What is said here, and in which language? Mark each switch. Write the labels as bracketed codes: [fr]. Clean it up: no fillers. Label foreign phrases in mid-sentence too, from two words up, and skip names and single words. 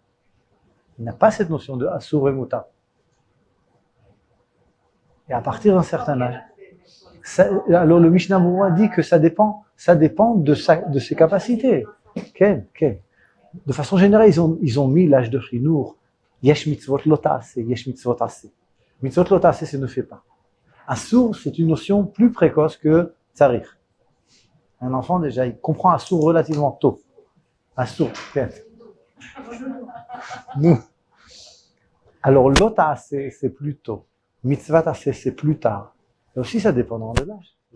[fr] Il n'a pas cette notion de assour et muta. Et à partir d'un certain âge, alors le Mishnah Moura dit que ça dépend de ses capacités. Okay. De façon générale, ils ont mis l'âge de Chinour. [he] יש מצוות לא תעשה יש מצוות עשה. מצוות לא תעשה, [fr] c'est ne fait pas. Assour, c'est une notion plus précoce que tsarir. Un enfant, déjà, il comprend assour relativement tôt. Assour, nous. Alors, [he] לא תעשה, [fr] c'est plus tôt. [he] מצוות עשה, [fr] c'est plus tard. Et aussi, ça dépend de l'âge.